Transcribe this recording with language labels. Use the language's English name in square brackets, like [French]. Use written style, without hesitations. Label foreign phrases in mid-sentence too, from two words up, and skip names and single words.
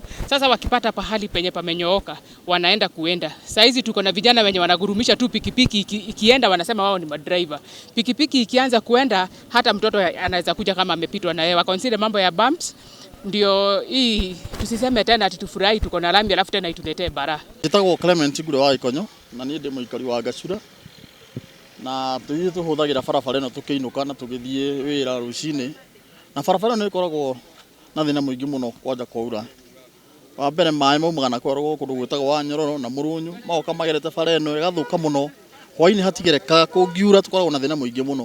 [Swahili] Sasa wakipata pahali penye pamenyooka wanaenda kuenda. Sasa hizi tuko na vijana wenye wanagurumisha tu pikipiki ikienda wanasema wao ni madriver. Pikipiki ikianza kuenda hata mtoto anaweza kuja kama amepitwa na yeye. Consider mambo ya bumps. Ndio hii tusiseme tena ati tufurahi tuko na lami alafu tena ituletee bara. [Kikuyu] Njitagwo Clement Igure wa Ikonyo na ni ndi muikari wa Gacura. Na tuthi tuhuthagira barabara ino tukiinuka na tugithie wira rucini na barabara ino ikoragwo na thina muingi muno kwanja kwaura. Wa mbere maĩ maumaga na kwerwo kundu gwitagwo wa Nyororo na Murunyu magoka magerete bara ino igathuka muno hwaini hatigereka kungiura tukoragwo na thina muingi muno.